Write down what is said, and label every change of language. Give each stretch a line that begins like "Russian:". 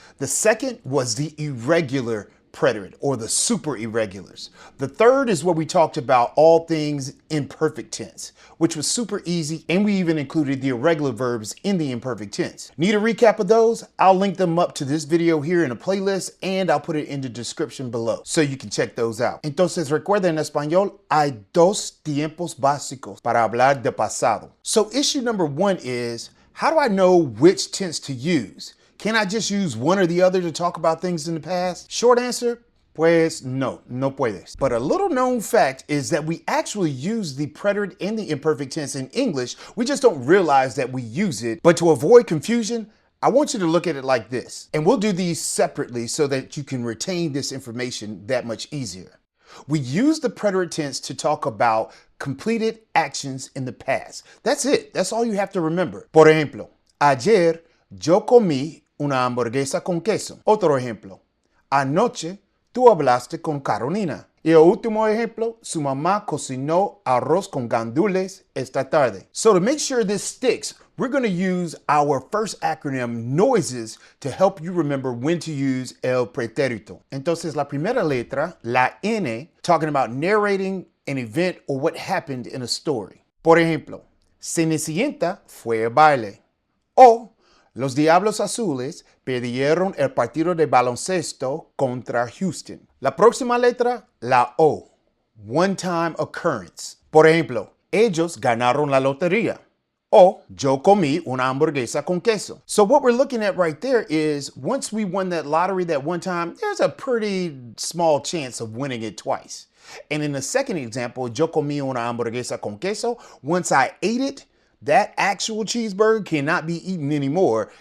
English: The second was the irregular preterite or the super irregulars. The third is where we talked about all things imperfect tense, which was super easy, and we even included the irregular verbs in the imperfect tense. Need a recap of those? I'll link them up to this video here in a playlist, and I'll put it in the description below so you can check those out.
Spanish: Entonces recuerda, en español hay 2 tiempos básicos para hablar de pasado.
English: So issue number 1 is, how do I know which tense to use? Can I just use one or the other to talk about things in the past? Short answer,
Spanish: pues no puedes.
English: But a little known fact is that we actually use the preterite and the imperfect tense in English. We just don't realize that we use it. But to avoid confusion, I want you to look at it like this. And we'll do these separately so that you can retain this information that much easier. We use the preterite tense to talk about completed actions in the past. That's it. That's all you have to remember.
Spanish: Por ejemplo, ayer yo comí una hamburguesa con queso. Otro ejemplo. Anoche tú hablaste con Carolina. Y el último ejemplo, su mamá cocinó arroz con gandules esta tarde.
English: So to make sure this sticks, we're going to use our first acronym, noises, to help you remember when to use el pretérito.
Spanish: Entonces, la primera letra,
English: la N, talking about narrating an event or what happened in a story.
Spanish: Por ejemplo, Cenicienta fue a baile. O los Diablos Azules perdieron el partido de baloncesto contra Houston. La próxima letra, la O,
English: one-time occurrence.
Spanish: Por ejemplo, ellos ganaron la lotería. O yo comí una hamburguesa con queso.
English: So what we're looking at right there is once we won that lottery that one time, there's a pretty small chance of winning it twice. And in the second example,
Spanish: yo comí una hamburguesa con queso,
English: once I ate it, that actual cheeseburger cannot be eaten anymore.